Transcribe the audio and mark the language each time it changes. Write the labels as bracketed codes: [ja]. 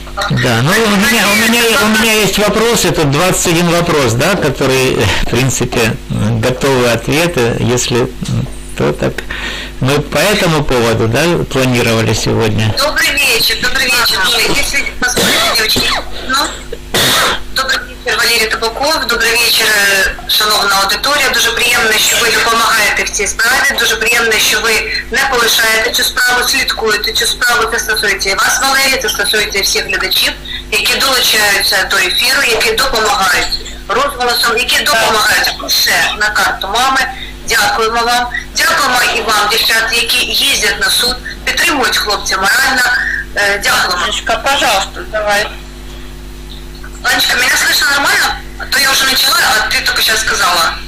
[ru] Да, ну у меня есть вопрос, это 21 вопрос, да, который, в принципе, готовы ответы, если то так. Мы по этому поводу, да, планировали сегодня. Добрый вечер. Если позволите, девочки, [uk] добрий вечір, Валерій Табаков, добрий вечір, шановна аудиторія. Дуже приємно, що ви допомагаєте в цій справі, дуже приємно, що ви не полишаєте цю справу, слідкуєте цю справу. Це стосується і вас, Валерій, це стосується і всіх глядачів, які долучаються до ефіру, які допомагають розголосом, які допомагають лише на карту мами. Дякуємо вам. Дякуємо і вам, дівчат, які їздять на суд, підтримують хлопця морально. Дякуємо. [ru] Анечка, пожалуйста, давай. Анечка, меня слышно нормально? А то я уже начала, а ты только сейчас сказала.